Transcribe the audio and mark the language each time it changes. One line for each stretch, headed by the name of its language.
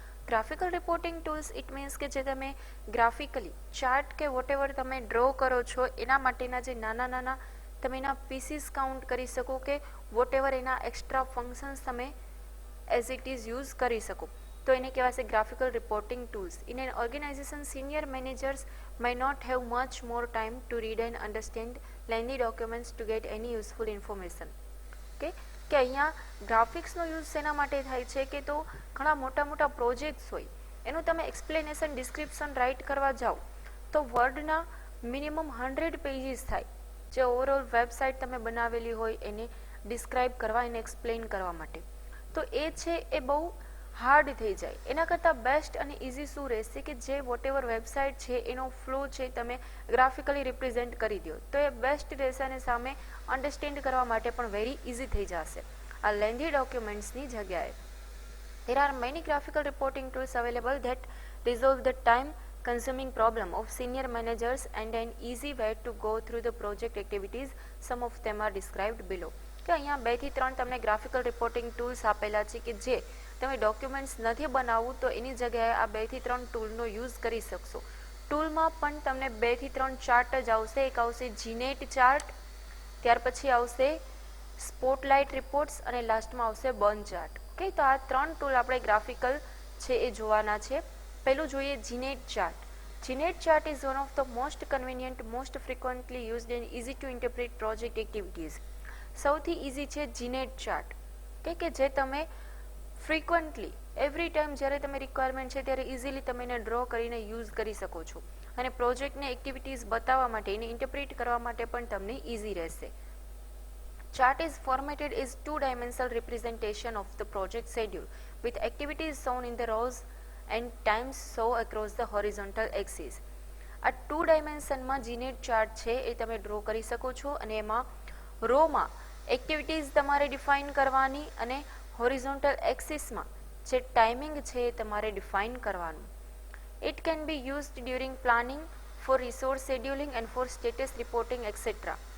Gujarati: Graphical reporting tools it means કે જે તમે ગ્રાફિકલી ચાર્ટ કે વોટેવર તમે ડ્રો કરો છો એના માટેના જે નાના નાના તમે એના પીસીસ કાઉન્ટ કરી શકો કે વોટેવર એના એક્સ્ટ્રા ફંક્શન્સ તમે એઝ ઇટ ઇઝ યુઝ કરી શકો, તો એને કહેવાશે graphical reporting tools.
English: In an organization senior managers may not have much more time to read and understand lengthy documents to get any useful information.
Gujarati: કે અહીંયા ગ્રાફિક્સનો use શેના માટે થાય છે કે તો ઘણા મોટા મોટા પ્રોજેક્ટ્સ હોય એનું તમે એક્સપ્લેનેશન ડિસ્ક્રિપ્શન રાઇટ કરવા જાઓ તો વર્ડના મિનિમમ 100 પેજીસ થાય, જે ઓવરઓલ વેબસાઇટ તમે બનાવેલી હોય એને ડિસ્ક્રાઇબ કરવા, એને એક્સપ્લેન કરવા માટે. તો એ છે એ બહુ હાર્ડ થઈ જાય. એના કરતાં બેસ્ટ અને ઇઝી શું રહેશે કે જે વોટેવર વેબસાઇટ છે એનો ફ્લો છે તમે ગ્રાફિકલી રિપ્રેઝેન્ટ કરી દો તો એ બેસ્ટ રહેશે અને સામે અન્ડરસ્ટેન્ડ કરવા માટે પણ વેરી ઇઝી થઈ જશે આ લેન્ધી ડોક્યુમેન્ટ્સની જગ્યાએ.
English: There are many graphical reporting tools available that resolve the time consuming problem of senior managers and an easy way to go through the project activities. Some of them are described below.
Gujarati: કે અહીંયા 2 થી 3 તમને graphical reporting tools આપેલા છે કે જે તમે documents નથી બનાવવું તો એની જગ્યાએ આ 2 થી 3 ટૂલનો યુઝ કરી શકશો. ટૂલમાં પણ તમને 2 થી 3 ચાર્ટ જ આવશે. એક આવશે જીનેટ ચાર્ટ, ત્યાર પછી આવશે સ્પોટલાઇટ રિપોર્ટ્સ અને લાસ્ટમાં આવશે બર્ન ચાર્ટ. ઓકે, તો આ 3 ટૂલ આપણે ગ્રાફિકલ છે એ જોવાના છે. પહેલું જોઈએ
English: Gantt chart. Gantt chart is one of the most convenient, most frequently used and easy to interpret project activities.
Gujarati: સૌથી ઇઝી છે જીનેટ ચાર્ટ કે જે તમે ફ્રિકવન્ટલી એવરી ટાઈમ જ્યારે તમે રિક્વાયરમેન્ટ છે ત્યારે ઇઝીલી તમે એને ડ્રો કરીને યુઝ કરી શકો છો અને પ્રોજેક્ટને એક્ટિવિટીઝ બતાવવા માટે, એને ઇન્ટરપ્રિટ કરવા માટે પણ તમને ઇઝી રહેશે.
English: Chart is formatted as two-dimensional representation of the project schedule with activities shown in the rows and times shown across the horizontal axis.
Gujarati: આ 2 ડાયમેન્શનમાં જીનેટ ચાર્ટ છે એ તમે ડ્રો કરી શકો છો અને એમાં રોમાં એક્ટિવિટીઝ તમારે ડિફાઇન કરવાની અને હોરિઝોન્ટલ એક્સિસમાં જે ટાઈમિંગ છે એ તમારે ડિફાઇન કરવાનું.
English: It can be used during planning, for resource scheduling and for status reporting etcetera.